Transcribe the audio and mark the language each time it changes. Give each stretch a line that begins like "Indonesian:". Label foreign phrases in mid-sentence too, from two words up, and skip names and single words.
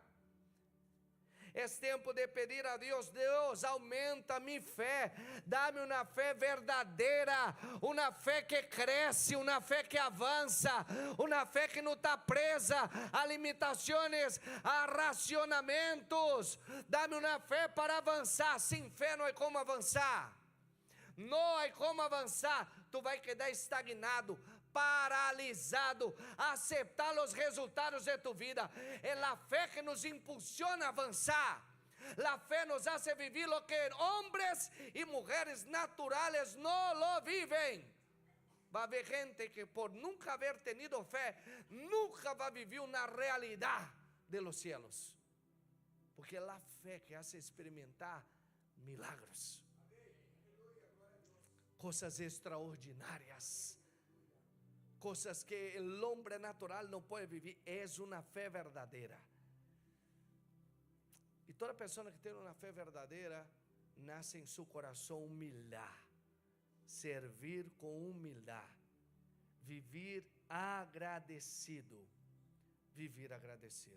Spanish: Es tiempo de pedir a Dios: Dios, aumenta mi fe, dame una fe verdadera, una fe que crece, una fe que avanza, una fe que no está presa a limitaciones, a racionamentos. Dame una fe para avanzar. Sin fe
Portuguese: não é como avançar. Não há como avançar. Tu vai quedar estagnado, paralisado, aceptar os resultados de tu vida. É a fé que nos impulsiona a avançar. A fé
Spanish: nos hace vivir lo que hombres e mulheres naturales no lo viven. Va a haber gente que por nunca haber tenido fe, nunca va a vivir una realidad de los cielos. Porque
Portuguese: é a fé
Spanish: que hace experimentar milagros, cosas extraordinarias, cosas que el hombre natural no puede vivir. Es una fe verdadera. Y toda persona que tiene una fe verdadera nace en su corazón humildad, servir con humildad, vivir agradecido, vivir agradecido.